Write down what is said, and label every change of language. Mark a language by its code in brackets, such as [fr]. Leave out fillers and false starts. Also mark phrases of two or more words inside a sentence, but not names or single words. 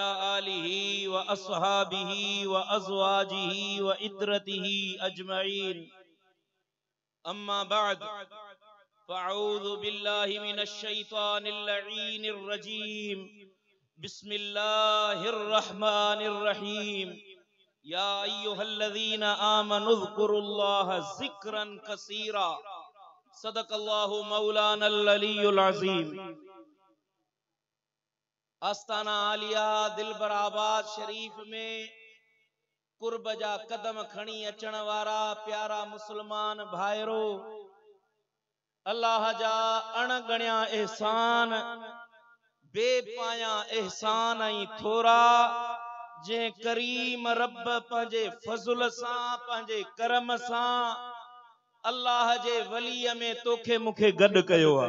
[ar] آله وأصحابه وأزواجه وإدرته أجمعين أما بعد فأعوذ بالله من الشيطان اللعين الرجيم بسم الله الرحمن الرحيم يا أيها الذين آمنوا اذكروا الله ذكرا كثيرا صدق الله مولانا العلي العظيم [sd] आस्ताना आलिया दिलबराबाद शरीफ में कुर्ब जा कदम खणी अचण वारा प्यारा मुसलमान भाइरो अल्लाह जा अणगणिया एहसान बेपाया एहसान ऐं थोरा जे करीम रब पंहिंजे फज़ुल सां पंहिंजे करम सां अल्लाह जे वलीअ में तोखे मूंखे गॾु कयो आहे।